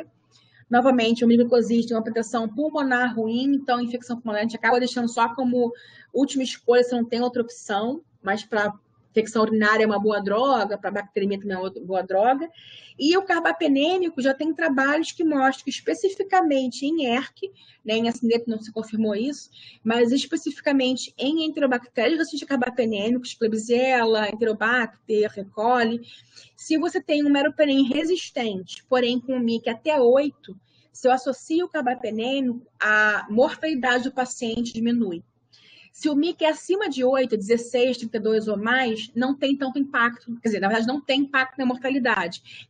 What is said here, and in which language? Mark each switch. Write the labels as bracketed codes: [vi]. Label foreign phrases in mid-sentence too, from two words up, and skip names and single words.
[pt] Novamente, o aminoglicosídeo tem uma penetração pulmonar ruim, então a infecção pulmonar a gente acaba deixando só como última escolha, se não tem outra opção, mas para infecção urinária é uma boa droga, para bacteremia também é uma boa droga. E o carbapenêmico já tem trabalhos que mostram que especificamente em ERC, né, em acineto não se confirmou isso, mas especificamente em enterobactérias resistentes a carbapenêmicos, Klebsiella, Enterobacter, E. coli, se você tem um meropenem resistente, porém com um MIC até 8, se eu associo o carbapenêmico, a mortalidade do paciente diminui. Se o MIC é acima de 8, 16, 32 ou mais, não tem tanto impacto, quer dizer, na verdade não tem impacto na mortalidade.